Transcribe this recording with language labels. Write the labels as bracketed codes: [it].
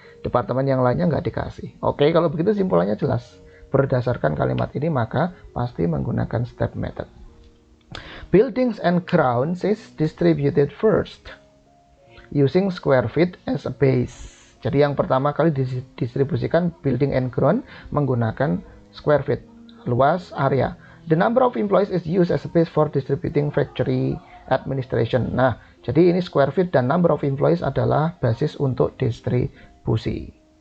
[id] Departemen yang lainnya nggak dikasih. Oke, kalau begitu simpulannya jelas. Berdasarkan kalimat ini maka pasti menggunakan step method. [en] Buildings and grounds is distributed first using square feet as a base. [id] Jadi yang pertama kali didistribusikan building and ground menggunakan square feet, luas area. [en] The number of employees is used as a base for distributing factory administration. [id] Nah, jadi ini square feet dan number of employees adalah basis untuk distribusi.